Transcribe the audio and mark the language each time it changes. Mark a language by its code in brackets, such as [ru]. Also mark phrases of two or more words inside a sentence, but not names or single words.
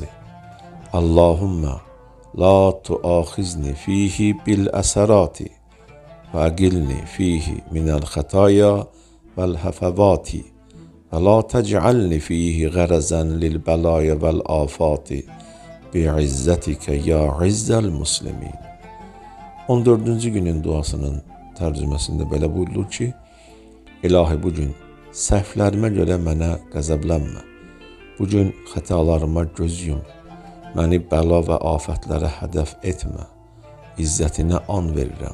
[ar] اللهم لا تؤاخذني فيه بالعثرات وأقلني فيه من الخطايا والهفوات ولا تجعلني فيه غرضا للبلايا والآفات بعزتك يا عز المسلمين. [az] 14. günün duasının tərcüməsində belə buyurulur ki, İlahi, bugün səhvlərimə görə mənə qəzəblənmə. Bugün xətalarıma göz yum. Məni bəla və afətlərə hədəf etmə. İzzətinə an verirəm.